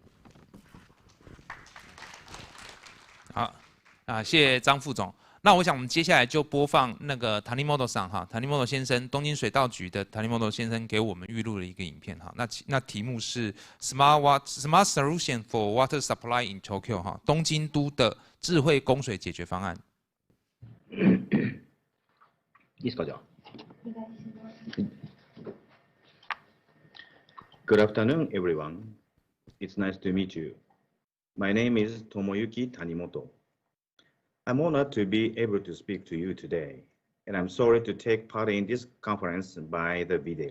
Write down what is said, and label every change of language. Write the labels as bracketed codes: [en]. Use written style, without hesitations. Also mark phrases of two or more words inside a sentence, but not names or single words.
[zh] 好谢谢张副总。那我想我们接下来就播放那个 Tanimoto 桑Tanimoto 先生，东京水道局的 Tanimoto 先生给我们预录了一个影片那题目是 [en] Smart Solution for Water Supply in Tokyo [zh] 东京都的智慧供水解决方案。 [ja] いいですか、じゃあ。 [en] Good afternoon, everyone. It's nice to meet you. My name is Tomoyuki Tanimoto. I'm honored to be able to speak to you today, and I'm sorry to take part in this conference by the video.